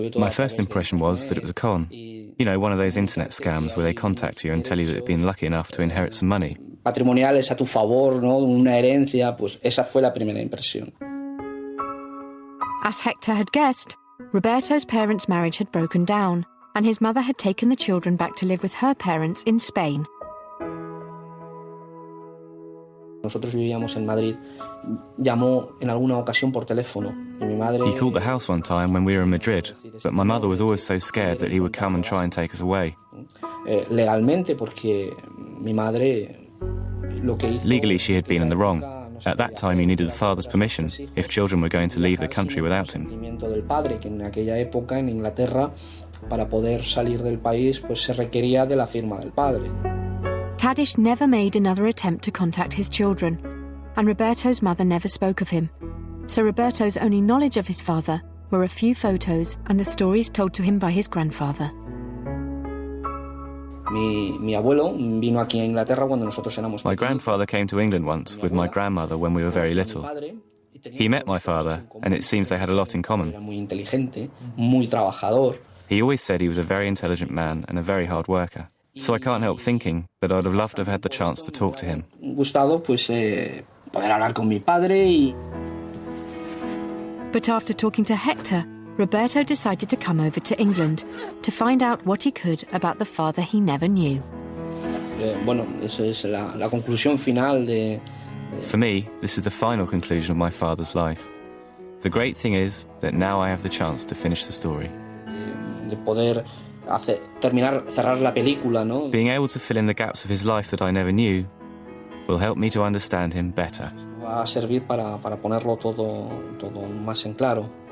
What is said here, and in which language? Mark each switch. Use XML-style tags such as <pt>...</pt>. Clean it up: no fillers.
<en>first impression was that it was a con. You know, one of those internet scams where they contact you and tell you that they've been lucky enough to inherit some money.</en> <es>Patrimoniales a tu favor, ¿no? Una herencia, pues esa fue la primera impresión.</es> <en>As Hector had guessed, Roberto's parents' marriage had broken down, and his mother had taken the children back to live with her parents in Spain.</en> <es>Nosotros vivíamos en Madrid. Llamó en alguna ocasión por teléfono. Y mi madre...</es> <en>He called the house one time when we were in Madrid, but my mother was always so scared that he would come and try and take us away.</en> <es>Legalmente, porque mi madre lo que hizo...</es> <en>Legally, she had been in the wrong. At that time, you needed the father's permission if children were going to leave the country without him.</en> <es>Del padre, que en aquella época en Inglaterra, para poder salir del país, pues se requería de la firma del padre.</es> <en>Tadeusz never made another attempt to contact his children, and Roberto's mother never spoke of him. So Roberto's only knowledge of his father were a few photos and the stories told to him by his grandfather.</en> <es>Mi abuelo vino aquí a Inglaterra cuando nosotros éramos...</es> <en>My grandfather came to England once with my grandmother when we were very little. He met my father, and it seems they had a lot in common.</en> <es>Muy inteligente, muy trabajador.</es> <en>He always said he was a very intelligent man and a very hard worker. So I can't help thinking that I'd have loved to have had the chance to talk to him.</en> <es>Gustado, pues, poder hablar con mi padre y...</es> <en>But after talking to Hector, Roberto decided to come over to England to find out what he could about the father he never knew.</en> <es>Bueno, eso es la conclusión final de...</es> <en>For me, this is the final conclusion of my father's life. The great thing is that now I have the chance to finish the story.</en> <es>De poder cerrar la película, ¿no?</es> <en>Being able to fill in the gaps of his life that I never knew will help me to understand him better.</en> <es>Va a servir para ponerlo todo más en claro.</es>